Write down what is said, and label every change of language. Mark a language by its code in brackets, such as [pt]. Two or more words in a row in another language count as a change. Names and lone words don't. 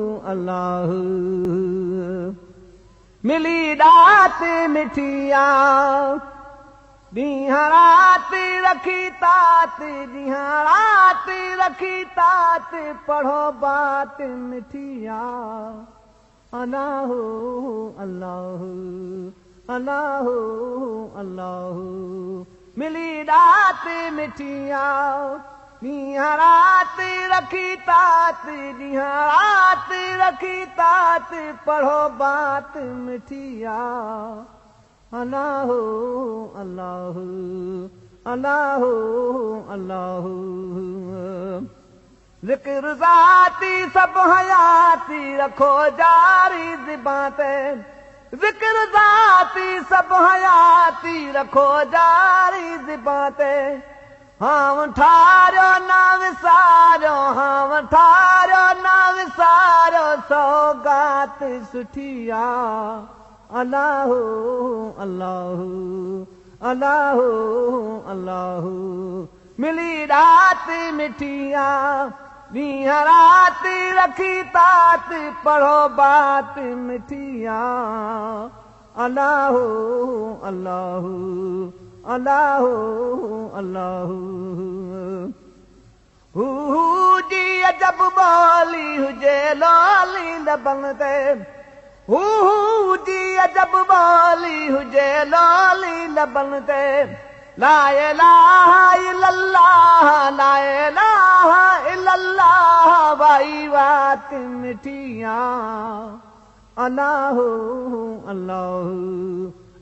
[sd] अल्लाह। मिली रात मिठिया ॾींहं रात रखी तात, ॾींहं रात रखी तात, पढ़ो बात मिठिया। अल्लाह अल्लाह अल्लाह अल्लाह। मिली रात मिठिया ॾींहं रात रखी तात, ॾींहं रात रखी तात, पढ़ो बात मिठिया। अल्लाह अल्लाह अल्लाह अल्लाह। ज़िक्र ज़ाती सब हयाती रखो जारी ज़िबां ते, ज़िक्र ज़ाती सब हयाती रखो जारी ज़िबां ते। हां ठारियो न विसारियो, हां ठारियो न विसारियो, सौगात सुठिया। अल्लाह अल्लाह अल्लाह अल्लाह। मिली रात मिठिया ॾींहं रात रखी तात, पढ़ो बात मिठिया। अल्लाह अल्लाह अल्लाह अल्लाह। हू जी अजब ॿोली हुजे लोली लबनि ते, हू जी अजब ॿोली हुजे लोली लबनि ते। [ar] لا إله إلا الله، لا إله إلا الله, [sd] वाई बात मिठिया। अल्लाह अल्लाह